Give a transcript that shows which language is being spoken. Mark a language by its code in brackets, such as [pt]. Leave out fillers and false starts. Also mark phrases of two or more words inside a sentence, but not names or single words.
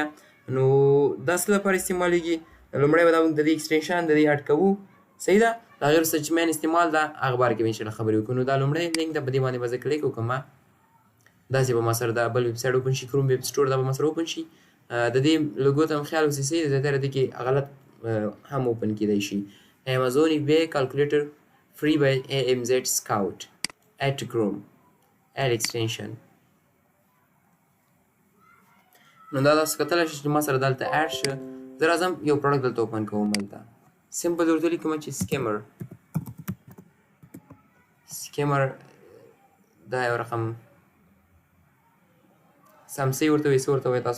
[ps] نو دا څه لپاره استعمالیږي؟ لومړی به دا موږ د دې ایکسټینشن د دې اډ کوو. صحیح ده. د هغې وروسته چې مین استعمال ده هغه باره کې به انشاءالله خبرې وکړو. نو دا لومړی لینک ده، په دې باندې به زه کلیک وکړم. داسې به ما سره دا بل [en] web site open [ps] شي، کروم ویب سټور دا به ما سره اوپن شي. د دې لوګو ته هم خیال اوسي. صحیح ده. زیاتره دې کې غلط هم اوپن کیدی شي. [en] Amazon FBA calculator free by AMZ scout add to chrome add extension. [ps] نو دا تاسو کتلی شئ چې ما سره دلته اډ شه. زه راځم یو پروډکټ دلته اوپن کوم. هلته سمپل ورته لیکم چې سکیمر دا یو رقم سمسۍ ورته وایي، څه ورته وایي تاسو؟